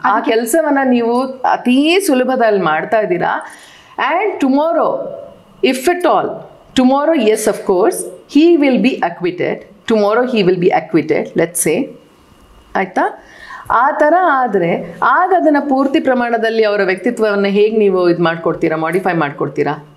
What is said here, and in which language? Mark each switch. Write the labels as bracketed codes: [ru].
[kn] ಆ ಕೆಲಸವನ್ನ ನೀವು ಅತೀ ಸುಲಭದಲ್ಲಿ ಮಾಡ್ತಾ ಇದ್ದೀರಾ. [en] And tomorrow if it all tomorrow yes of course he will be acquitted. Tomorrow he will be acquitted, let's say. [kn] ಆಯ್ತಾ? ಆ ಥರ ಆದರೆ ಆಗ ಅದನ್ನು ಪೂರ್ತಿ ಪ್ರಮಾಣದಲ್ಲಿ ಅವರ ವ್ಯಕ್ತಿತ್ವವನ್ನು ಹೇಗೆ ನೀವು ಇದು ಮಾಡ್ಕೊಡ್ತೀರಾ, ಮಾಡಿಫೈ ಮಾಡ್ಕೊಡ್ತೀರಾ?